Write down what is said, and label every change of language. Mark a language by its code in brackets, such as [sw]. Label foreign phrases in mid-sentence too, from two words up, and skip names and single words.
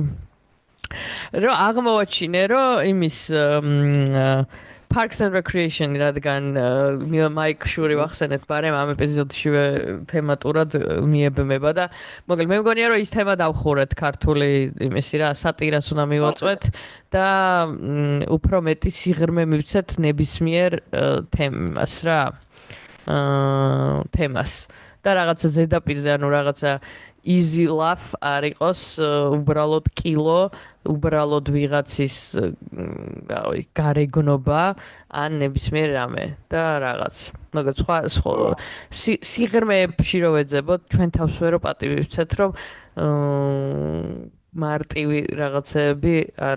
[ka] რომ აღმოვაჩინე რომ იმის Parks and Recreation რადგან მაიკ შური ვახსენეთ ბარემ ამ ეპიზოდშივე თემატურად მიებმება და მოკლედ მე მგონია რომ ის თემა დავხურეთ ქართული იმისი რა სატირას უნდა მივაწვეთ და უფრო მეტი სიღრმე მივცეთ ნებისმიერ თემას რა თემას და რაღაცა ზედაპირზე ანუ რაღაცა [en] easy laugh [ka] არ იყოს უბრალოდ კილო უბრალოდ ვიღაცის გარეგნობა ან ნებისმიერ რამე და რაღაც მაგალ სხვა სიღრმეებში რო ვეძებოთ ჩვენ თავს ვერო პატივი ვცეთ რომ მარტივი რაღაცები არ